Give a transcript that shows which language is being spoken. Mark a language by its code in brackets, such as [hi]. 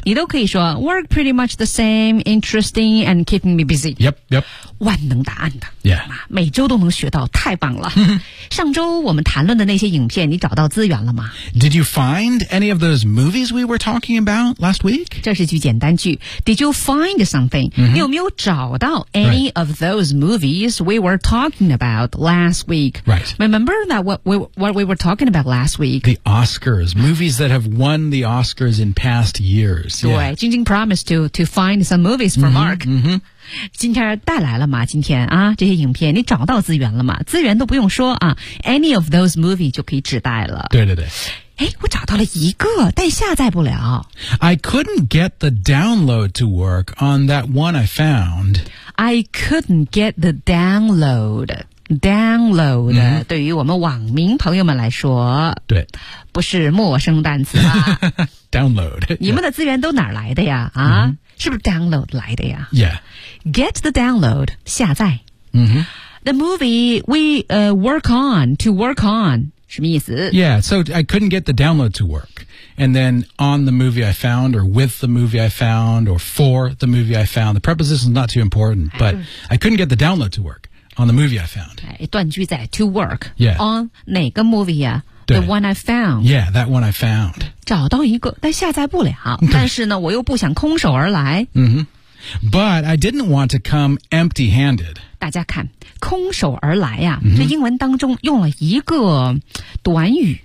[zh] 你都可以说 [en] work pretty much the same, interesting and keeping me busy. Yep, yep. [zh] 万能答案的。 [en] Yeah. [zh] 每周都能学到，太棒了。上周我们谈论的那些影片，你找到资源了吗？ [en] Did you find any of those movies we were talking about last week? [zh] 这是句简单。 [en] Did you find something? [zh] 你有没有找到 any、 [en] right. of those movies we were talking about last week? Right. Remember that what we were talking about last week? The Oscars. Movies that have won the Oscars in past years. 对，晶晶 promised to find some movies for Mark. Mm-hmm. [zh] 今天带来了吗今天啊这些影片你找到资源了吗资源都不用说啊 [en] any of those movies [zh] 就可以指代了对对对哎，我找到了一个，但下载不了。 [en] I couldn't get the download to work on that one I found. I couldn't get the download. Download、mm-hmm. [zh] 对于我们网民朋友们来说，对，不是陌生单词吧 [en] ？Download. [zh] 你们的资源都哪来的呀？啊、mm-hmm. ，是不是 download 来的呀 [en] ？Yeah. Get the download. 下载。 Mm-hmm. The movie we work on to work on. [zh] 什么意思 [en] Yeah, so I couldn't get the download to work. And then on the movie I found, or with the movie I found, or for the movie I found. The preposition is not too important, but I couldn't get the download to work on the movie I found. [zh] 断句在 to work. [en] Yeah. On 哪个 movie 啊 The one I found. Yeah, that one I found. [zh] 找到一个但下载不了但是呢我又不想空手而来、 [en] mm-hmm. But I didn't want to come empty handed. [zh] 大家看空手而来呀、啊 mm-hmm. 这英文当中用了一个短语